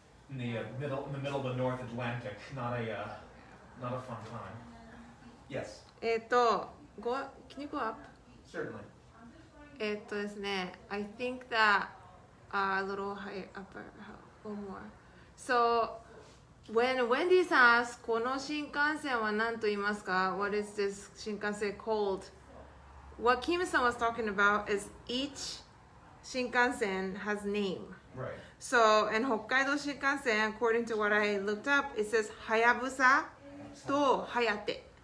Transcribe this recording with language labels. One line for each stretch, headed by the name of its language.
English: In the middle of the North Atlantic, not a fun time. Yes, can you go up? certainly.
Japanese: ですね,
English: I think that a little higher, upper, one more. So, when Wendy-san asked,
Japanese: この新幹線は何と言いますか?
English: What is this 新幹線 called? What Kim-san was talking about is each 新幹線 has name. Right. So, in Hokkaido Shinkansen, according to what I looked up, it says Hayabusa to Hayate.